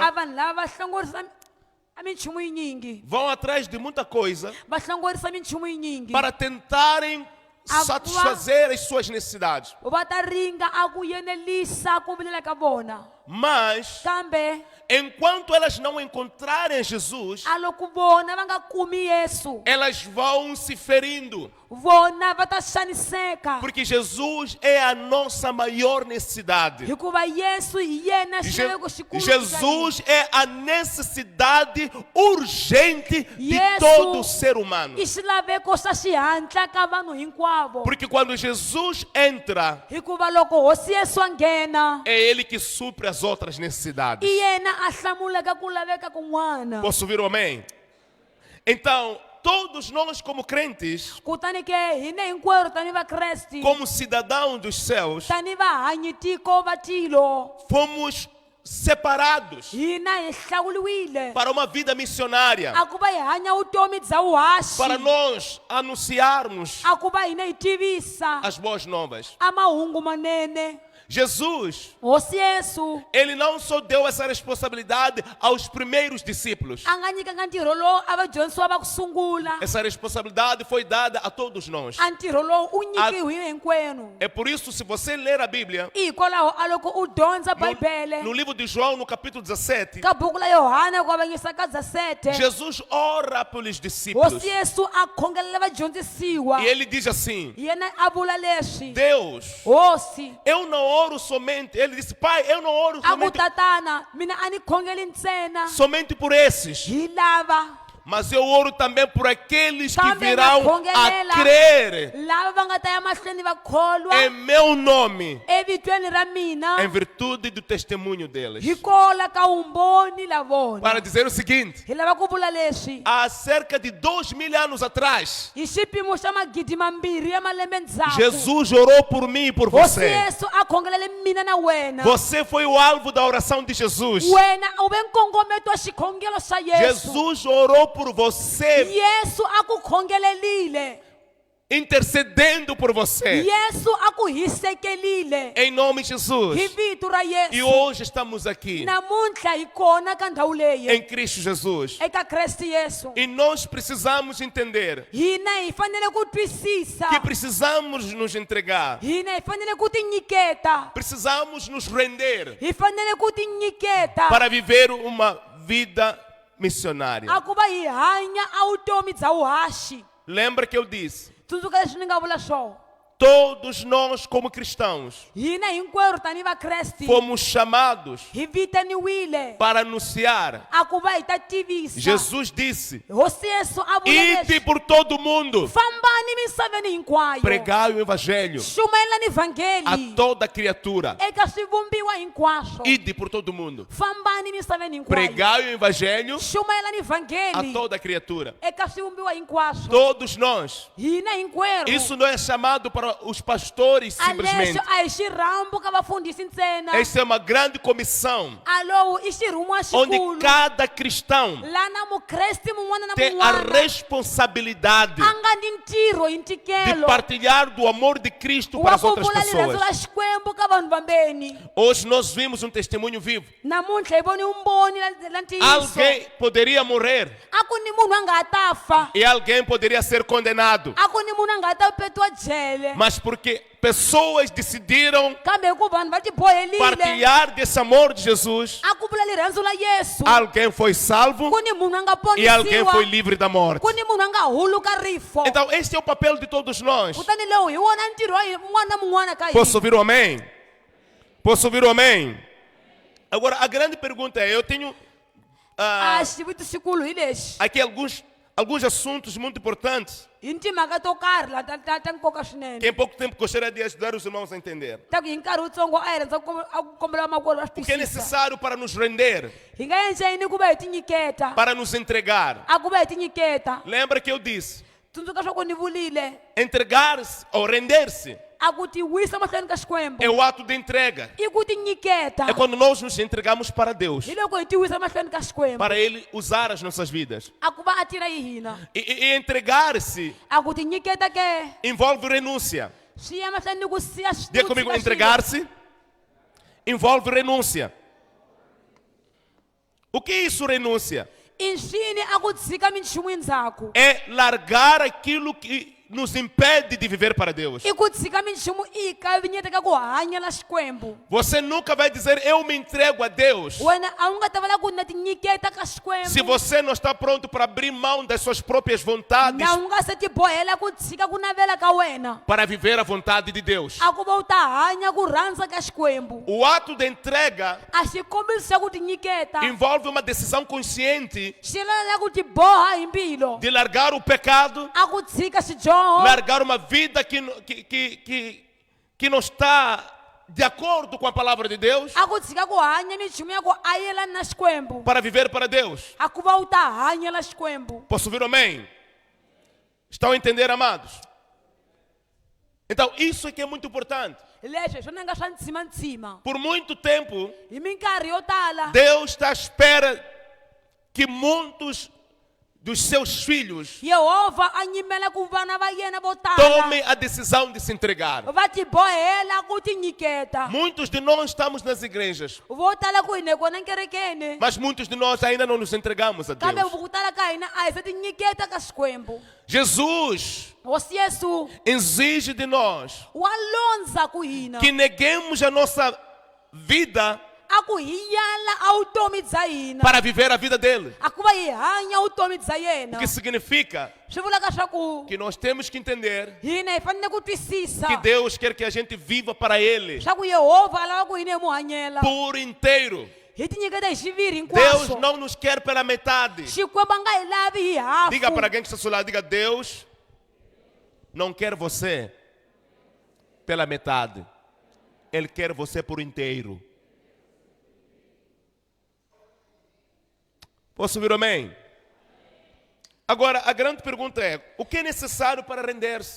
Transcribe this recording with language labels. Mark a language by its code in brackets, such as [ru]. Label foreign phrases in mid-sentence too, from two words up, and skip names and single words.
[ts] a vanhu lava va hlongorisa a minchumu yinyingi [pt] Vão atrás de muita coisa [ts] va hlongorisa minchumu yinyingi [pt] para tentarem satisfazer as suas necessidades. [ts] va ta ringa a ku yenelisa ku vilela ka vona [pt] Mas, [ts] kambe [pt] enquanto elas não encontrarem Jesus, [ts] a loko vona va nga kumi yesu [pt] elas vão se ferindo. [ts] vona va ta xaniseka [pt] Porque Jesus é a nossa maior necessidade. [ts] hikuva yesu hi yena [pt] Je- [ts] xilaveko xikulu [pt] Jesus é a necessidade urgente de [ts] Yesu [pt] todo ser humano. [ts] i xilaveko xa xihatla ka vanhu hinkwavo [pt] Porque quando Jesus entra, [ts] hikuva loko hosi yesu a nghena [pt] é Ele que supre as outras necessidades. [ts] i yena a hlamulaka ku laveka kun'wana [pt] Posso ouvir o amém? Então, todos nós como crentes, [ts] kutani ke hina hinkwerhu tani vakresti [pt] como cidadãos dos céus, [ts] tani vahanyi tiko va tilo [pt] fomos separados [ts] hina hi hlawuliwile [pt] para uma vida missionária, [ts] a ku va hi hanya vutomi bya vuhaxi [pt] para nós anunciarmos [ts] a ku va hina hi tivisa [pt] as boas novas. [ts] a mahungu manene [pt] Jesus, [ts] hosi yesu [pt] Ele não só deu essa responsabilidade aos primeiros discípulos. [ts] a nga nyikanga ntirho lowu a vadyondzisiwa va ku sungula [pt] Essa responsabilidade foi dada a todos nós. [ts] a ntirho lowu u nyikiwile hinkwenu [pt] É por isso, se você ler a Bíblia, [ts] i hikwalaho a loko u dyondza bibele [pt] no livro de João, no capítulo 17, [ts] ka buku la yohana ku avanyisa ka 17 [pt] Jesus ora pelos discípulos. [ts] hosi yesu a khongelela vadyondzisiwa [pt] E ele diz assim: [ts] yena a vula leswi [pt] Deus, [ts] hosi [pt] eu não oro somente. Ele disse: Pai, eu não oro [ts] a ku [pt] somente, [ts] tatana mina a ni khongeli ntsena [pt] somente por esses, [ts] hi lava [pt] mas eu oro também por aqueles que [ts] kambe na [pt] virão a [ts] khongelela [pt] crer [ts] lava va nga ta ya mahlweni va kholwa [pt] em meu nome, [ts] evitweni ra mina [pt] em virtude do testemunho deles. [ts] hikola ka vumboni la vona [pt] Para dizer o seguinte: [ts] hi lava ku vula leswi [pt] há cerca de 2000 anos atrás, [ts] hi xipimo xa magidi mambirhi ya malembe ndzhaku [pt] Jesus orou por mim e por [ts] hosi [pt] você. [ts] yesu a khongelele mina na wena [pt] Você foi o alvo da oração de Jesus. [ts] wena u ve nkongometo wa xikhongelo xa yesu [pt] Jesus orou por você, [ts] yesu a ku khongelelile [pt] intercedendo por você. [ts] yesu a ku hisekelile [pt] Em nome de Jesus. [ts] hi vito ra [pt] E [ts] yesu [pt] hoje estamos aqui, [ts] namuntlha hi kona ka ndhawu leyi [pt] em Cristo Jesus. [ts] eka kreste yesu [pt] E nós precisamos entender [ts] hina hi fanele ku twisisa [pt] que precisamos nos entregar, [ts] hina hi fanele ku tinyiketa [pt] precisamos nos render [ts] hi fanele ku tinyiketa [pt] para viver uma vida missionária. [ts] a ku va hi hanya a vutomi bya vuhaxi [pt] Lembra que eu disse? [ts] tsundzuka leswi ni nga vula swona [pt] Todos nós, como cristãos, [ts] hina hinkwerhu tanihi vakresti [pt] fomos chamados [ts] hi vitaniwile [pt] para anunciar. [ts] a ku va hi ta tivisa [pt] Jesus disse: [ts] hosi yesu a vula [pt] Ide [ts] leswi [pt] por todo o mundo, [ts] fambani misaveni hinkwayo [pt] pregai o evangelho [ts] xumelani a vhangeli [pt] toda criatura. [ts] eka swivumbiwa hinkwaswo [pt] Ide por todo o mundo, [ts] fambani misaveni hinkwayo [pt] pregai o evangelho [ts] xumelani a vhangeli [pt] toda criatura. [ts] eka swivumbiwa hinkwaswo [pt] Todos nós. [ts] hina hinkwerhu [pt] Isso não é chamado para os pastores [ts] a [pt] simplesmente. [ts] leswo a hi xirhambu ka vafundhisi ntsena [pt] Essa é uma grande comissão [ts] a lowu i xirhumiwa [pt] onde [ts] xikulu [pt] cada cristão [ts] lana mukresti mun'wana na [pt] tem a [ts] mun'wana [pt] responsabilidade [ts] a nga ni ntirho hi [pt] de [ts] ntikelo [pt] partilhar do amor de Cristo para [ts] wa [pt] as [ts] ku [pt] outras [ts] vula rirhandzu [pt] pessoas. [ts] ra xikwembu ka vanhu vambeni [pt] Hoje nós vimos um testemunho vivo. [ts] namuntlha hi voni vumboni la ntiyiso [pt] Alguém poderia morrer [ts] a ku ni munhu a nga ta fa [pt] e alguém poderia ser condenado, [ts] a ku ni munhu a nga ta petiwa jele [pt] mas porque pessoas decidiram [ts] kambe hikuva vanhu va tiboherile [pt] partilhar desse amor de Jesus, [ts] a ku vula rirhandzu la yesu [pt] alguém foi salvo [ts] ku ni munhu a nga [pt] e alguém foi [ts] ponisiwa [pt] livre da morte. [ts] ku ni munhu a nga huluka rifo [pt] Então, este é o papel de todos nós. [ts] kutani lowu hi wona ntirho wa mun'wana na mun'wana ka [pt] Posso [ts] hina [pt] ouvir o amém? Posso ouvir o amém? Agora, a grande pergunta é: eu tenho [ts] a xivutiso xikulu hi lexi [pt] aqui alguns alguns assuntos muito importantes [ts] hi timhaka to karhi la ta nkoka swinene. [pt] que em pouco tempo gostaria de ajudar os irmãos a entender. [ts] Ta ku hi nkarhi wutsongo a hi rhandza ku kombela makwerhu va swi [pt] O que é [ts] twisisa. [pt] necessário para nos render, [ts] Hi nga endla yini ku va hi tinyiketa, [pt] para nos entregar. [ts] a ku va hi tinyiketa. [pt] Lembra que eu disse, [ts] Tsundzuka swa ku ni vulile [pt] entregar-se ou render-se [ts] a ku ti wisa mahlweni ka Xikwembu [pt] é o ato de entrega. [ts] i ku tinyiketa. [pt] É quando nós nos entregamos para Deus, [ts] Hi loko hi ti wisa mahlweni ka Xikwembu [pt] para Ele usar as nossas vidas. [ts] a ku va a tirha hi hina. [pt] E entregar-se [ts] A ku tinyiketa ke [pt] envolve renúncia. [ts] swi ya mahlweni ni ku siya [pt] Diga comigo, entregar-se envolve renúncia. O que é isso, renúncia? [ts] i ncini a ku tshika minchumu endzhaku. [pt] É largar aquilo que nos impede de viver para Deus. [ts] I ku tshika minchumu i hi kavinyeta ka ku hanya la Xikwembu. [pt] Você nunca vai dizer, eu me entrego a Deus, [ts] Wena a wu nga ta vala ku na tinyiketa ka [pt] se [ts] Xikwembu. [pt] você não está pronto para abrir mão das suas próprias vontades [ts] Na u nga se ti bohela ku tshika ku navela ka wena. [pt] para viver a vontade de Deus. [ts] A ku va u ta hanya ku rhandza ka Xikwembu. [pt] O ato de entrega [ts] A xikombiso xa ku tinyiketa [pt] envolve uma decisão consciente [ts] xi lala ku ti boha hi mbilu. [pt] de largar o pecado, [ts] A ku tshika xidyoho. [pt] largar uma vida que não está de acordo com a palavra de Deus, [ts] A ku tshika ku hanya minchumu ya ku a yelani na Xikwembu. [pt] para viver para Deus. [ts] A ku va u ta hanya la Xikwembu. [pt] Posso ouvir amém? Estão a entender, amados? Então, isso é que é muito importante. [ts] Leswi hi swona nga swa ntshima. [pt] Por muito tempo, [ts] Hi minkarhi yo tala [pt] Deus está à espera que muitos dos seus filhos [ts] Yehova a nyimela ku vana va yena vo tala [pt] tomem a decisão de se entregar. [ts] va ti bohela ku tinyiketa. [pt] Muitos de nós estamos nas igrejas, [ts] Vo tala ku hi ne kona nkerekeni. [pt] mas muitos de nós ainda não nos entregamos a [ts] Kambe [pt] Deus. [ts] ku tala ka hina a hi se tinyiketa ka Xikwembu. [pt] Jesus [ts] Hosi Yesu [pt] exige de nós [ts] wa londza ku hina [pt] que neguemos a nossa vida [ts] a ku hi yala a vutomi bya hina [pt] para viver a vida dele. [ts] a ku va hi hanya vutomi bya yena. [pt] O que significa [ts] Swi vulaka swa ku [pt] que nós temos que entender [ts] hina hi fanele ku twisisa [pt] que Deus quer que a gente viva para Ele [ts] swa ku Yehova a lava ku hina hi mu hanyela [pt] por inteiro. [ts] hi tinyiketa hi xiviri [pt] Deus [ts] hinkwaswo. [pt] não nos quer pela metade. [ts] Xikwembu a nga hi lavi hi hafu. [pt] Diga para alguém que está ao seu lado, diga, Deus não quer você pela metade. Ele quer você por inteiro. Posso ouvir amém? Agora, a grande pergunta é, o que é necessário para render-se?